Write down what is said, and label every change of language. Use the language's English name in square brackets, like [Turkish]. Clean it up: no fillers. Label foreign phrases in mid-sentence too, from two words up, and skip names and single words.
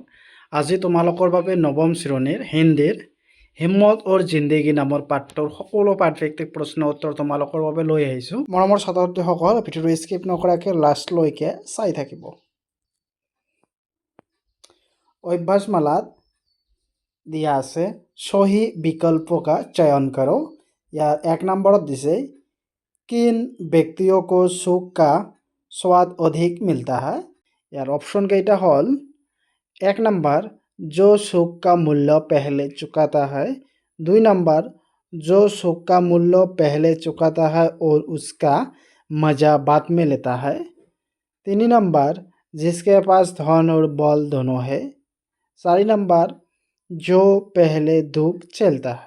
[Assamese] আজি তোমালোকৰ বাবে নৱম শ্ৰেণীৰ হিন্দীৰ হিম্মত और জিন্দেগী নামৰ পাঠটোৰ সকলো পাঠভিত্তিক প্ৰশ্ন উত্তৰ তোমালোকৰ বাবে লৈ আহিছোঁ। মৰমৰ ছাত্ৰ ছাত্ৰীসকল, ভিডিঅ'টো স্কিপ নকৰাকৈ লাষ্টলৈকে চাই থাকিব। অভ্যাসমালাত দিয়া আছে [Hindi] सही विकल्प का चयन करो। [Assamese] ইয়াৰ 1 নম্বৰত দিছে [Hindi] किन व्यक्तियों को सुख का स्वाद अधिक मिलता है। [Assamese] চাৰি অপশন কেইটা হ'ল [Hindi] 1 नंबर जो सुख का मूल्य पहले चुकाता है, 2 नंबर जो सुख का मूल्य पहले चुकाता है और उसका मजा बाद में लेता है, 3 नंबर जिसके पास धन और बल दोनों है, 4 नंबर जो पहले धूप चलता है।